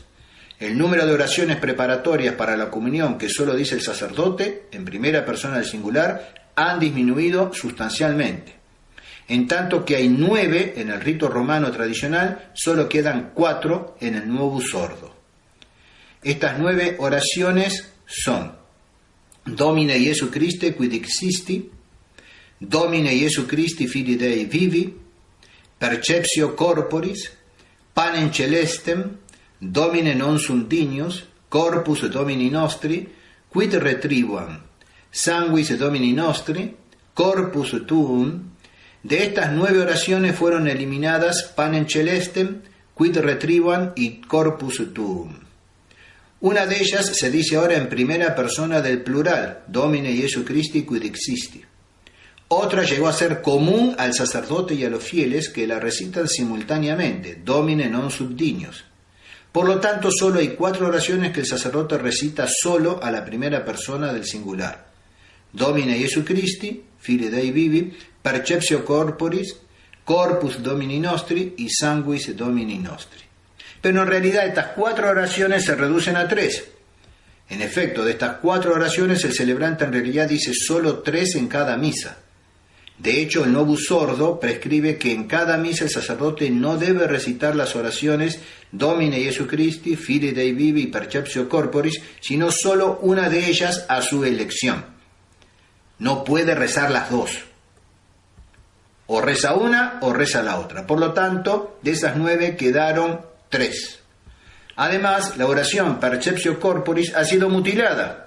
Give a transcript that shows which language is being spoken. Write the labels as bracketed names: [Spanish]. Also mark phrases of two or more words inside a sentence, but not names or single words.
[Spanish] El número de oraciones preparatorias para la comunión que solo dice el sacerdote, en primera persona del singular, han disminuido sustancialmente. En tanto que hay 9 en el rito romano tradicional, solo quedan 4 en el Novus Ordo. Estas 9 oraciones son: Domine Iesu Christe quid existi, Domine Iesu Christi Filii Dei vivi, Perceptio corporis, Panem celestem, Domine non sunt dignus, Corpus Domini nostri, quid retribuam, Sanguis Domini nostri, Corpus tuum. De estas 9 oraciones fueron eliminadas Panem celestem, quid retribuam y Corpus tuum. Una de ellas se dice ahora en primera persona del plural, Domine Iesu Christi quid existi. Otra llegó a ser común al sacerdote y a los fieles, que la recitan simultáneamente, Domine non sunt dignus. Por lo tanto, solo hay 4 oraciones que el sacerdote recita solo a la primera persona del singular: Domine Iesu Christi, Filii Dei vivi, Perceptio corporis, Corpus Domini nostri y Sanguis Domini nostri. Pero en realidad estas 4 oraciones se reducen a 3. En efecto, de estas 4 oraciones el celebrante en realidad dice solo 3 en cada misa. De hecho, el Novus Ordo prescribe que en cada misa el sacerdote no debe recitar las oraciones Domine Iesu Christi, Filii Dei vivi y Perceptio corporis, sino solo una de ellas a su elección. No puede rezar las 2. O reza una o reza la otra. Por lo tanto, de esas 9 quedaron 3. Además, la oración Perceptio corporis ha sido mutilada.